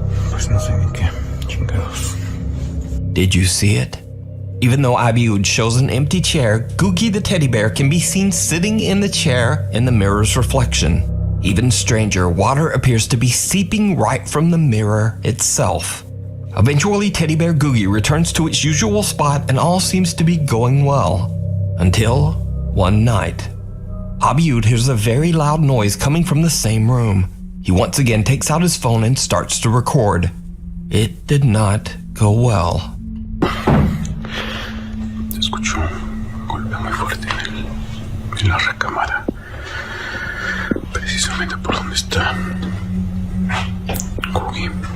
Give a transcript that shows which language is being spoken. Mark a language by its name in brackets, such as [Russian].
[Spanish] Pues no sé ni qué chingados. [English] Did you see it? Even though Abiud shows an empty chair, Googie the teddy bear can be seen sitting in the chair in the mirror's reflection. Even stranger, water appears to be seeping right from the mirror itself. Eventually, teddy bear Googie returns to its usual spot and all seems to be going well. Until one night. Abiud hears a very loud noise coming from the same room. He once again takes out his phone and starts to record. It did not go well. [Spanish] Se escuchó un golpe muy fuerte en la recámara. Precisamente por donde está Googie.